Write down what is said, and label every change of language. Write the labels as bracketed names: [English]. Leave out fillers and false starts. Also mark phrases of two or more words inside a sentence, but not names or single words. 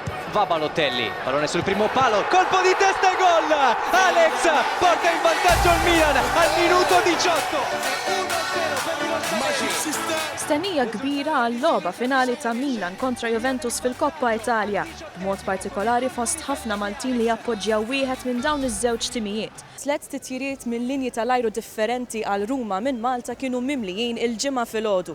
[Italian] Va Balotelli, pallone sul primo palo, colpo di testa e gol! Alex porta in vantaggio il Milan al minuto 18. [Maltese] Stennija kbira għall-logħba finali ta' Milan kontra Juventus fil-Koppa Italja, b'mod partikolari fost ħafna Maltin li jappoġġjaw wieħed minn dawn iż-żewġ timijiet. Tliet titjiriet minn linji tal-ajru differenti għal Ruma minn Malta kienu mimlijin il-ġimgħa filgħodu.